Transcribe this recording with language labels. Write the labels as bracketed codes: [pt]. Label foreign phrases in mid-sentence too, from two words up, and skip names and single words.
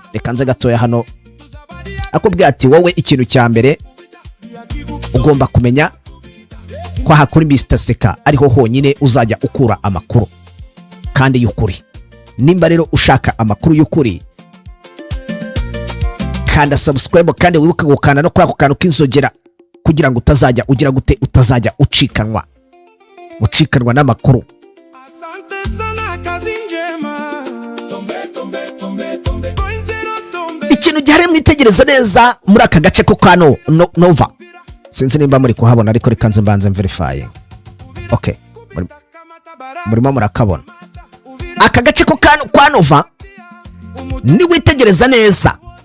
[rw] Reka nze gatoya hano akubwira ati wowe ikintu cya mbere ugomba kumenya ko hakuri Mr Seka ariho honyine uzajya ukura amakuru kandi y'ukuri. Nimba rero ushaka amakuru y'ukuri kanda subscribe kandi wibuke gukanda no kuri ako kantu k'inzogera kugira ngo utazajya ugira gute utazajya ucikanwa n'amakuru. [sw] Asante sana kazi njema. Tombe tombe tombe tombe. Point zero tombe. [rw] Ikintu gihari mwitegereza neza muri aka gace ko kwa Nova. Sinzi nimba muri kuhabona ariko reka nze mbanze verify. Okay. Murimo murakabona. Aka gace ko kwa Nova ni witegereza neza.